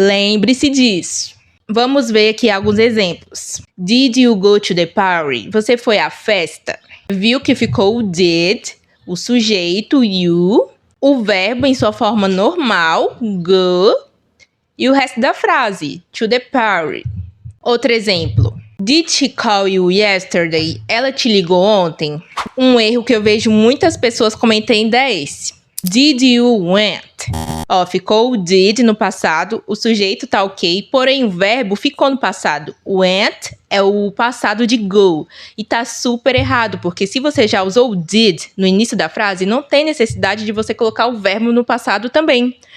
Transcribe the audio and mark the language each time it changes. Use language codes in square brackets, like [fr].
[pt] Lembre-se disso. Vamos ver aqui alguns exemplos. [en] Did you go to the party? [pt] Você foi à festa? Viu que ficou o did, o sujeito, you, o verbo em sua forma normal, go, e o resto da frase, [en] to the party. [pt] Outro exemplo. [en] Did she call you yesterday? [pt] Ela te ligou ontem? Um erro que eu vejo muitas pessoas cometendo é esse. [en] Did you went? [pt] Ó, ficou o did no passado, o sujeito tá ok, porém o verbo ficou no passado. Went é o passado de go. E tá super errado, porque se você já usou o did no início da frase, não tem necessidade de você colocar o verbo no passado também.